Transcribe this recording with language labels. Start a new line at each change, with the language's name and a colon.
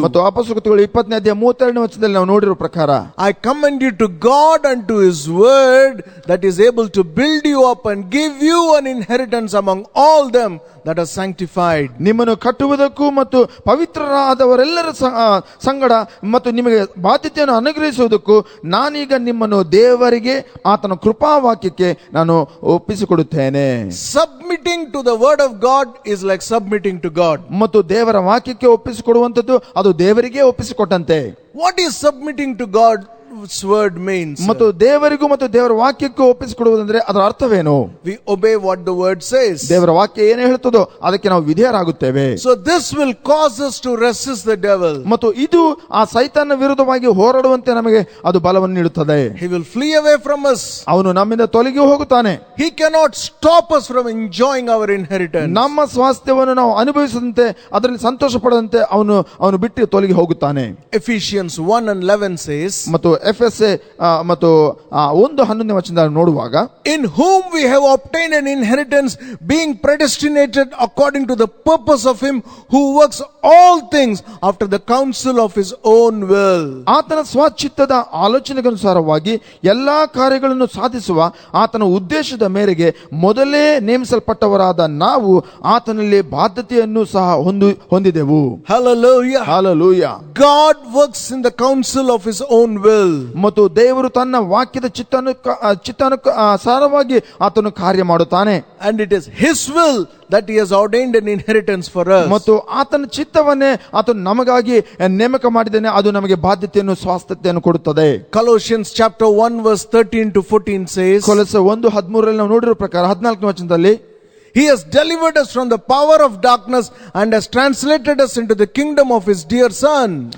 Kannada: ಮತ್ತು ಅಪೊಸ್ತಲರು 20ನೇ ಅಧ್ಯಾಯ 32ನೇ ವಚನದಲ್ಲಿ ನಾವು ನೋಡಿರೋ ಪ್ರಕಾರ,
English: I commend you to God and to his word that is able to build you up and give you an inheritance among all them that are sanctified.
Kannada: ನಿಮ್ಮನ್ನು ಕಟ್ಟುವುದಕ್ಕೂ ಮತ್ತು ಪವಿತ್ರರಾದವರೆಲ್ಲರ ಸಂಗಡ ಮತ್ತು ನಿಮಗೆ ಬಾಧ್ಯತೆಯನ್ನು ಅನುಗ್ರಹಿಸುವುದಕ್ಕೂ ನಾನೀಗ ನಿಮ್ಮನ್ನು ದೇವರಿಗೆ ಆತನ ಕೃಪಾವಾಕ್ಯಕ್ಕೆ ನಾನು ಒಪ್ಪಿಸಿಕೊಡುತ್ತೇನೆ.
English: Submitting to the word of God is like submitting to God.
Kannada: ಮತ್ತು ದೇವರ ವಾಕ್ಯಕ್ಕೆ ಒಪ್ಪಿಸಿಕೊಡುವಂತದ್ದು ಅದು ದೇವರಿಗೆ ಒಪ್ಪಿಸಿಕೊಟ್ಟಂತೆ.
English: What is submitting to God? God's word means.
Kannada: ಮತ್ತು ದೇವರಿಗೂ ಮತ್ತು ದೇವರ ವಾಕ್ಯಕ್ಕೂ ಒಪ್ಪಿಸಿಕೊಡುವುದಂದ್ರೆ ಅದರ ಅರ್ಥವೇನು?
English: We obey what the word says.
Kannada: ದೇವರ ವಾಕ್ಯ ಏನು ಹೇಳ್ತದೋ ಅದಕ್ಕೆ ನಾವು ವಿಧೇಯರಾಗುತ್ತೇವೆ.
English: So this will cause us to resist the devil.
Kannada: ಮತ್ತು ಇದು ಆ ಸೈತಾನನ ವಿರುದ್ಧವಾಗಿ ಹೋರಾಡುವಂತೆ ನಮಗೆ ಅದು ಬಲವನ್ನು ನೀಡುತ್ತದೆ.
English: He will flee away from us.
Kannada: ಅವನು ನಮ್ಮಿಂದ ತೊಲಗಿ ಹೋಗುತ್ತಾನೆ.
English: He cannot stop us from enjoying our inheritance.
Kannada: ನಮ್ಮ ಸ್ವಾಸ್ಥ್ಯವನ್ನು ನಾವು ಅನುಭವಿಸದಂತೆ ಅದರಲ್ಲಿ ಸಂತೋಷ ಪಡದಂತೆ ಅವನು ಬಿಟ್ಟು ತೊಲಗಿ ಹೋಗುತ್ತಾನೆ.
English: Ephesians 1:11 says,
Kannada: ಮತ್ತು ಎಫೆಸೆ ಮತ್ತು 1:11 ನೋಡುವಾಗ,
English: in whom we have obtained an inheritance, being predestinated according to the purpose of him who works all things after the counsel of his own will.
Kannada: ಆತನ ಸ್ವಚಿತ್ತದ ಆಲೋಚನೆಗನುಸಾರವಾಗಿ ಎಲ್ಲಾ ಕಾರ್ಯಗಳನ್ನು ಸಾಧಿಸುವ ಆತನ ಉದ್ದೇಶದ ಮೇರೆಗೆ ಮೊದಲೇ ನೇಮಿಸಲ್ಪಟ್ಟವರಾದ ನಾವು ಆತನಲ್ಲಿ ಬಾಧ್ಯತೆಯನ್ನು ಸಹ ಹೊಂದಿದೆವು.
English: Hallelujah. Hallelujah. God works in the counsel of his own will.
Kannada: ಮತ್ತು ದೇವರು ತನ್ನ ವಾಕ್ಯದ ಚಿತ್ತಾನುಸಾರವಾಗಿ ಆತನು ಕಾರ್ಯ ಮಾಡುತ್ತಾನೆ.
English: And it is his will that he has ordained an inheritance for us.
Kannada: ಮತ್ತು ಆತನ ಚಿತ್ತವನ್ನೇ ಆತನು ನಮಗಾಗಿ ನೇಮಕ ಮಾಡಿದ್ದಾನೆ. ಅದು ನಮಗೆ ಬಾಧ್ಯತೆಯನ್ನು ಸ್ವಾಸ್ಥ್ಯತೆಯನ್ನು ಕೊಡುತ್ತದೆ.
English: Colossians chapter 1 verse 13 to 14 says,
Kannada: ಕೊಲೊಸ್ಸೆ 1:13 ನಾವು ನೋಡಿರೋ ಪ್ರಕಾರ 14ನೇ ವಚನದಲ್ಲಿ,
English: he has delivered us from the power of darkness and has translated us into the kingdom of his dear son.